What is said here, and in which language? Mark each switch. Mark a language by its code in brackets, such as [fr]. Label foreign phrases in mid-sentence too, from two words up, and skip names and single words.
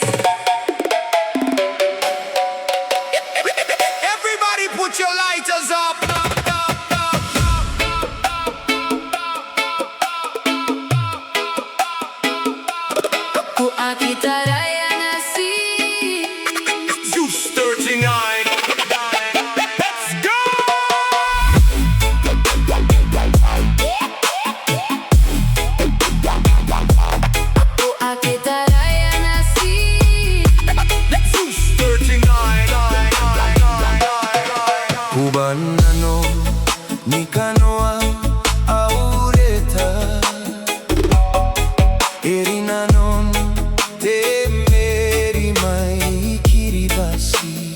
[en] Everybody put your lighters up. [gil] AKI TARAIA NATIM. [en] ZEUS 39. Let's go. [gil] AKI TARAIA NATIM. [en] ZEUS 39. [gil] Kubanano nikanoa aureta erinanon temeri mai Kiribati